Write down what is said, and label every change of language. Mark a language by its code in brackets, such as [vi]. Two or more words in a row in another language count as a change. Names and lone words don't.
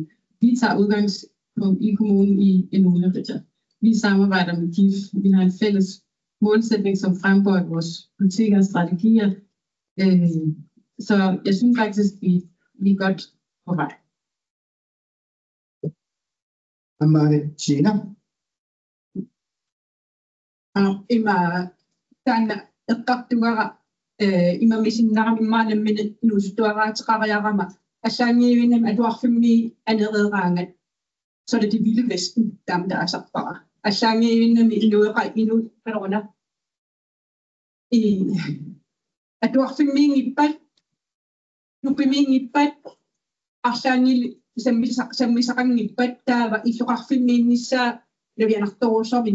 [da] Vi tager udgangspunkt i kommunen i en ugerite. Vi samarbejder med GIF. Vi har en fælles målsætning, som fremgår i vores politikker og strategier. Så jeg synes faktisk, vi er godt på vej. Tina? [kl] Ima misinnaram immaanam min nuustuaraatiqariarama assaangiivinnam atuarfimmi anereeraangat [da] så er det det vilde vesten der er så bare [kl] assaangiivinnam inueqa qalorna atuarfimmi ippat nupimmi ippat arsaangil sammisaqangippat taava isuqarfimmiinnissaa navianartorusorvin